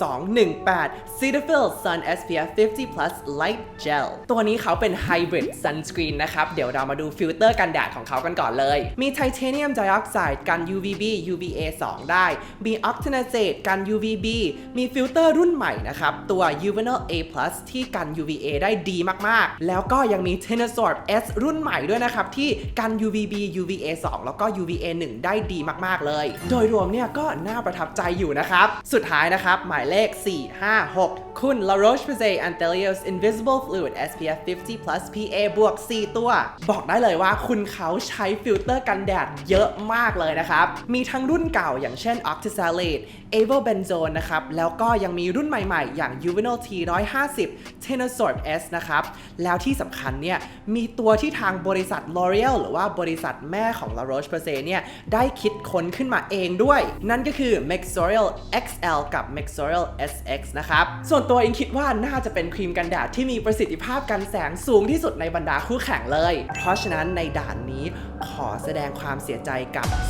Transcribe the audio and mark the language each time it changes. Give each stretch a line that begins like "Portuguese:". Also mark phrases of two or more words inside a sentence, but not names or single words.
Thai: 218 Cetaphil Sun SPF 50 plus Light Gel ตัวนี้เขาเป็น
English: Hybrid Sunscreen
Thai: นะครับเดี๋ยวเรามาดูฟิลเตอร์กันแดดของเขากันก่อนเลยมี Titanium Dioxide กัน UVB UVA 2 ได้มี Octinazate กัน UVB มีฟิลเตอร์รุ่นใหม่นะครับตัว Juvenile A+ ที่กัน UVA ได้ดีมากๆ แล้วก็ยังมี Tenasorb S รุ่นใหม่ด้วยนะครับที่กัน UVB UVA 2 แล้วก็ UVA 1 ได้ดีมากๆเลยโดยรวมเนี่ยก็น่าประทับใจอยู่นะครับสุดท้ายนะครับหมายเลข 456 คุณ La Roche-Posay Anthelios Invisible Fluid SPF 50 plus PA บวก 4 ตัวบอกได้เลยว่าคุณเขาใช้ฟิลเตอร์กันแดดเยอะมากเลยนะครับมีทั้งรุ่นเก่าอย่าง เช่น Octisalate Avobenzone นะครับแล้วก็ยังมีรุ่นใหม่ๆอย่าง Juvenile T 150 Tenasorb S นะครับแล้วที่สำคัญเนี่ยมีตัวที่ทางบริษัท L'Oreal หรือว่าบริษัทแม่ของ La Roche-Posay เนี่ยได้คิดค้นขึ้นมาเองด้วยนั่นก็คือ Mexorial XL กับ Mexorial SX นะครับส่วนตัวอิงคิดว่าน่าจะเป็นครีมกันแดดที่มีประสิทธิภาพกันแสงสูงที่สุดในบรรดาคู่แข่งเลยเพราะฉะนั้นในด่านนี้ขอแสดงความเสียใจกับ